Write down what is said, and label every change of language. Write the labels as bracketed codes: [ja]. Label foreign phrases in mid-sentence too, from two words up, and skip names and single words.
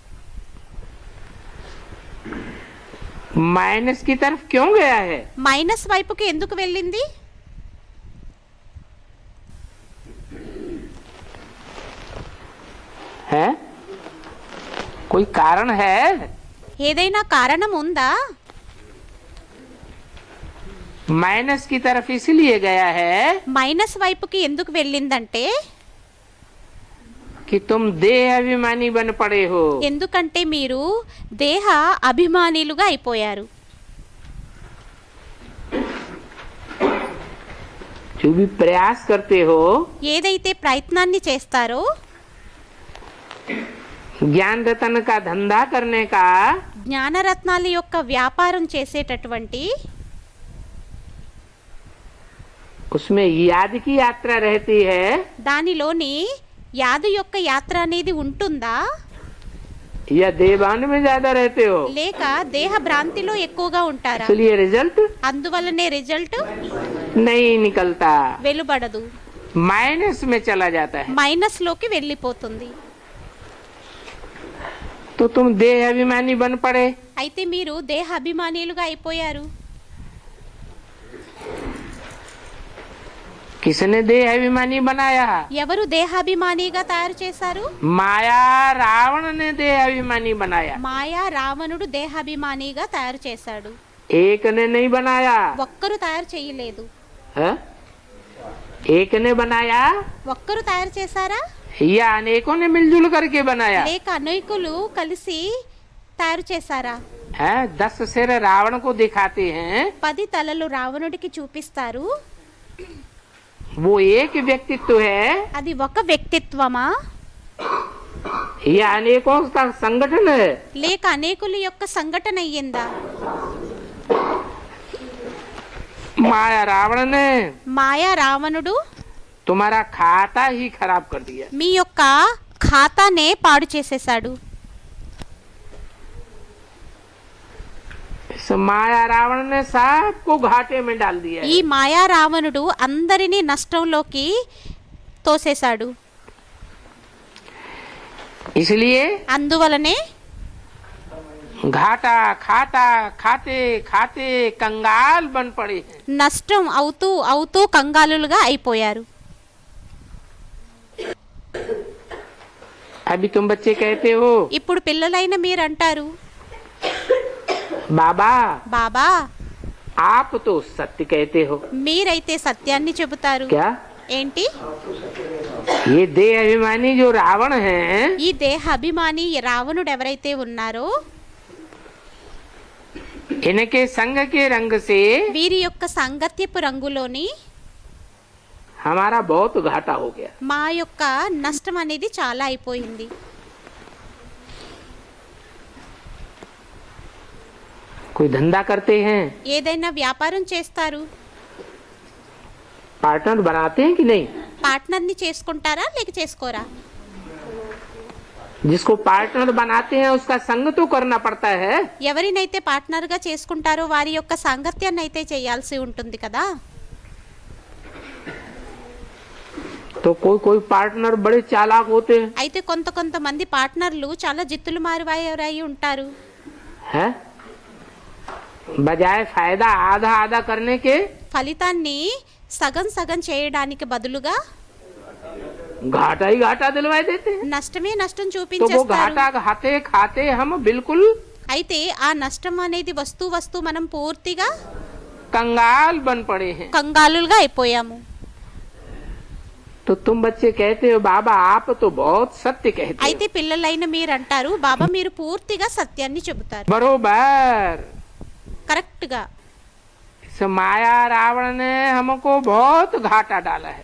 [hi] माइनस की तरफ क्यों गया है? [te] మైనస్ వైపుకి ఎందుకు వెళ్ళింది? [hi] है कोई कारण है? [te] ఏదైనా కారణం ఉందా? [hi] माइनस की तरफ इसलिए गया है [te] మైనస్ వైపుకి ఎందుకు వెళ్ళిందంటే, [hi] कि तुम देह अभिमानी बन पड़े हो। [te] ఎందుకంటే మీరు దేహ అభిమానులుగా అయిపోయారు. [hi] जो भी प्रयास करते हो, [te] ఏదైతే ప్రయత్నాన్ని చేస్తారో, [hi] ज्ञान रतन का धंधा करने का, [te] జ్ఞానరత్నాల యొక్క వ్యాపారం చేసేటటువంటి [hi] उसमें याद की यात्रा रहती है, [te] దానిలోని యాదు యొక్క యాత్ర అనేది ఉంటుందా, [hi] या देवान में ज्यादा रहते हो? [te] లేక దేహ భ్రాంతిలో ఎక్కువగా ఉంటారా? [hi] इसलिए रिजल्ट [te] అందువల్లనే రిజల్ట్ [hi] नहीं निकलता, [te] వెలువడదు, [hi] माइनस में चला जाता है। [te] మైనస్ లోకి వెళ్ళిపోతుంది. [hi] तो तुम देह अभिमानी बन पड़े। [te] అయితే మీరు దేహ అభిమానులుగా అయిపోయారు. [hi] किसने देह अभिमानी बनाया? [te] ఎవరు దేహాభిమానిగా తయారు చేశారు? [hi] माया रावण ने देह अभिमानी बनाया, [te] మాయా రావణుడు దేహాభిమానిగా తయారు చేశాడు. [hi] एक ने नहीं बनाया [te] ఒక్కరు తయారు చేయలేదు. [hi] है? एक ने बनाया [te] ఒక్కరు తయారు చేశారా? [hi] या अनेकों ने मिलजुल करके बनाया [te] లేక అనేకులు కలిసి తయారు చేశారా? [hi] है? 10 सिर रावण को दिखाते हैं, [te] 10 తలలు రావణుడికి చూపిస్తారు. [hi] वो एक व्यक्तित्व है [te] అది ఒక వ్యక్తిత్వమా [hi] या अनेकों का संगठन है? [te] లేక అనేకుల యొక్క సంఘటన అయ్యిందా? [hi] माया रावण ने [te] మాయా రావణుడు [hi] तुम्हारा खाता ही खराब कर दिया। [te] మీ యొక్క ఖాతానే పాడు చేసేశాడు. [hi] इस माया रावण ने सबको घाटे में डाल दिया [te] ఈ [hi] है। [te] మాయా రావణుడు అందరినీ నష్టంలోకి తోసేశాడు. [hi] इसलिए [te] అందువలనే [hi] घाटा खाता खाते खाते कंगाल बन पड़े हैं। [te] నష్టం అవుతూ అవుతూ కంగాలులుగా అయిపోయారు. [hi] अभी तुम बच्चे कहते हो [te] ఇప్పుడు పిల్లలైన మీరు అంటారు, [hi] बाबा [te] బాబా [hi] आप तो सत्य कहते हो। [te] మీరైతే సత్యాన్ని చెబుతారు. [hi] क्या [te] ఏంటి? [hi] ये देह अभिमानी जो रावण है, [te] ఈ దేహ అభిమాని రావణుడు ఎవరైతే ఉన్నారో [hi] इनके संग के रंग से [te] వీరి యొక్క సాంగత్యపు రంగులోని [hi] हमारा बहुत घाटा हो गया। [te] మా యొక్క నష్టం అనేది చాలా అయిపోయింది. [hi] कोई धंधा करते हैं, [te] ఏదైనా వ్యాపారం చేస్తారు, [hi] पार्टनर बनाते हैं कि नहीं? [te] పార్ట్నర్ని చేసుకుంటారా లేక చేసుకోరా? [hi] जिसको पार्टनर बनाते हैं उसका संग तो करना पड़ता है। [te] ఎవరినైతే పార్ట్నర్గా చేసుకుంటారో వారి యొక్క సాంగత్యాన్ని అయితే చేయాల్సి ఉంటుంది కదా. [hi] तो कोई कोई पार्टनर बड़े चालाक होते हैं। [te] అయితే కొంతమంది పార్ట్నర్లు చాలా జిత్తులు మారువారై ఉంటారు. [hi] है बजाय फायदा आधा आधा करने के [te] ఫలితాన్ని సగం సగం చేయడానికి బదులుగా [hi] घाटा ही घाटा दिलवाए देते हैं। [te] నష్టమే నష్టం [hi] तो वो [te] చూపించేస్తారు. [hi] घाटा खाते खाते हम बिल्कुल [te] అయితే ఆ నష్టం అనేది వస్తూ మనం పూర్తిగా [hi] कंगाल बन पड़े हैं। [te] కంగాలులుగా అయిపోయాము. [hi] तो तुम बच्चे कहते हो बाबा आप तो बहुत सत्य कहते [te] అయితే పిల్లలైన మీరు అంటారు బాబా మీరు పూర్తిగా సత్యాన్ని చెబుతారు. [hi] हो। बरोबर [te] కరెక్ట్ గా [hi] इस माया रावण ने हमको बहुत घाटा डाला है।